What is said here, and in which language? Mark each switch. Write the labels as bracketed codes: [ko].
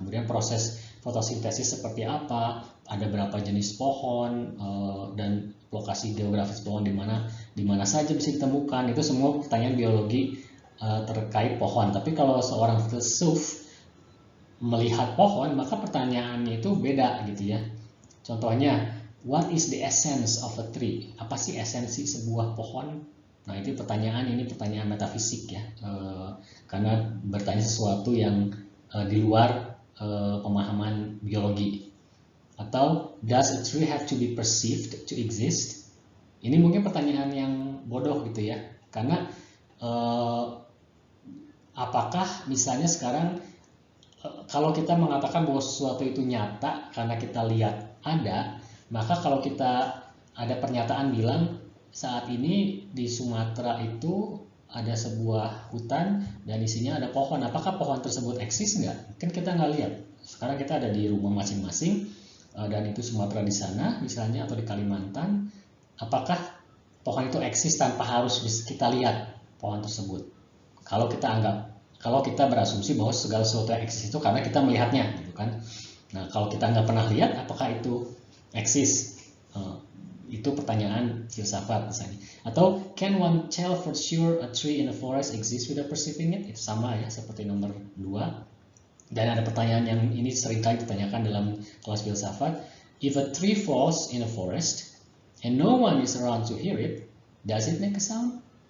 [id] Kemudian proses fotosintesis seperti apa, ada berapa jenis pohon, dan lokasi geografis pohon di mana saja bisa ditemukan. Itu semua pertanyaan biologi terkait pohon. Tapi kalau seorang filsuf melihat pohon, maka pertanyaannya itu beda gitu ya. Contohnya, [en] what is the essence of a tree? [id] Apa sih esensi sebuah pohon? Nah, itu pertanyaan metafisik ya, karena bertanya sesuatu yang di luar pemahaman biologi. Atau [en] does a tree have to be perceived to exist? [id] Ini mungkin pertanyaan yang bodoh gitu ya, karena apakah misalnya sekarang kalau kita mengatakan bahwa sesuatu itu nyata karena kita lihat ada, maka kalau kita ada pernyataan bilang saat ini di Sumatera itu ada sebuah hutan dan isinya ada pohon, apakah pohon tersebut eksis nggak? Kan kita nggak lihat. Sekarang kita ada di rumah masing-masing dan itu Sumatera di sana misalnya atau di Kalimantan, apakah pohon itu eksis tanpa harus kita lihat pohon tersebut? Kalau kita berasumsi bahwa segala sesuatu yang eksis itu karena kita melihatnya, gitu kan? Nah, kalau kita nggak pernah lihat, apakah itu eksis? Itu pertanyaan filsafat misalnya. Atau [en] can one tell for sure a tree in a forest exists without perceiving it? [id] Itu sama ya, seperti nomor 2. Dan ada pertanyaan yang ini seringkali ditanyakan dalam kelas filsafat. [en] If a tree falls in a forest and no one is around to hear it, does it make a sound?